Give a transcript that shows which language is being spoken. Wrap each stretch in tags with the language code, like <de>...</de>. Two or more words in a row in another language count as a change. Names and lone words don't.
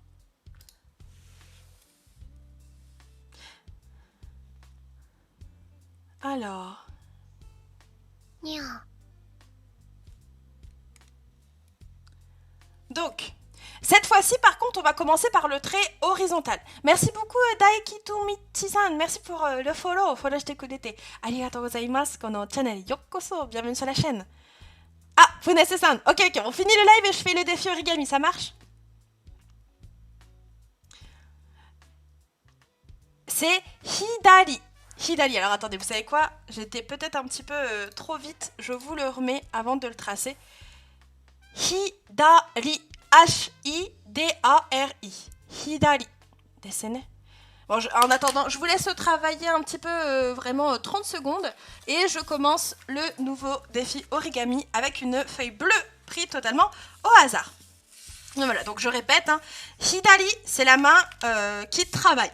<fr>Alors... Donc... Cette fois-ci, par contre, on va commencer par le trait horizontal. Merci beaucoup, Daikitu Michi-san. Merci pour le follow.</fr> <ja>フォローしてくれて. ありがとうございます。このチャンネルようこそ.</ja> <fr>Bienvenue sur la chaîne. Ah, Funesse-san. Ok, on finit le live et je fais le défi origami. Ça marche? C'est hidari. Hidari. Alors, attendez, vous savez quoi? J'étais peut-être un petit peu trop vite. Je vous le remets avant de le tracer. Hidari. H-I-D-A-R-I. Hidari. Dessinez. Bon, en attendant, je vous laisse travailler un petit peu, vraiment 30 secondes. Et je commence le nouveau défi origami avec une feuille bleue prise totalement au hasard. Donc voilà, donc je répète. Hein, hidari, c'est la main qui travaille.</fr>